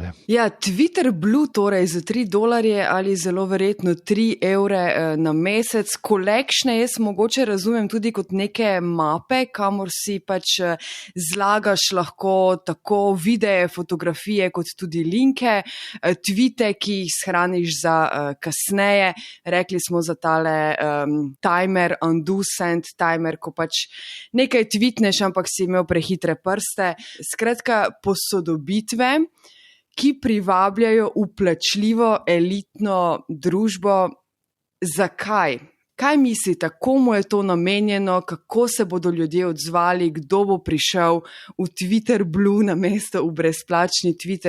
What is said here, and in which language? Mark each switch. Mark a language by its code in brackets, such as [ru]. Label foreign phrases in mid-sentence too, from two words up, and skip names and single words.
[sl] Twitter Blue torej za $3 ali zelo verjetno 3 evre na mesec. Collectione jaz mogoče razumem tudi kot neke mape, kamor si pač zlagaš lahko tako videe, fotografije kot tudi linke, tvite, ki jih shraniš za kasneje. Rekli smo za tale timer, [en] undo send timer, [sl] ko pač nekaj tweetneš, ampak si imel prehitre prste. Skratka, posodobitve, ki privabljajo vplačljivo elitno družbo. Zakaj? Kaj mislite, komu je to namenjeno, kako se bodo ljudje odzvali, kdo bo prišel v Twitter Blue na mesto v brezplačni Twitter?